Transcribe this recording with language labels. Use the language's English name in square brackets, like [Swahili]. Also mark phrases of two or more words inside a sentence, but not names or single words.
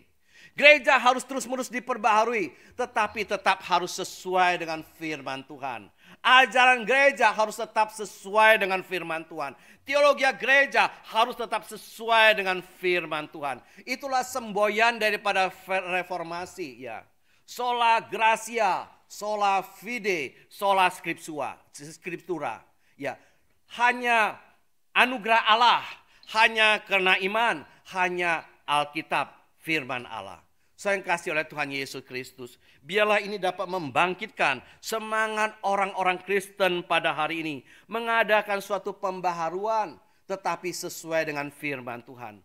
[Indonesian] Gereja harus terus-menerus diperbaharui, tetapi tetap harus sesuai dengan firman Tuhan. Ajaran gereja harus tetap sesuai dengan firman Tuhan. Teologi gereja harus tetap sesuai dengan firman Tuhan. Itulah semboyan daripada reformasi, ya. [Latin] Sola gratia, sola fide, sola scriptura. [Indonesian] Ya, hanya anugerah Allah, hanya karena iman, hanya Alkitab, firman Allah. Saya kasih oleh Tuhan Yesus Kristus, biarlah ini dapat membangkitkan semangat orang-orang Kristen pada hari ini, mengadakan suatu pembaharuan, tetapi sesuai dengan firman Tuhan.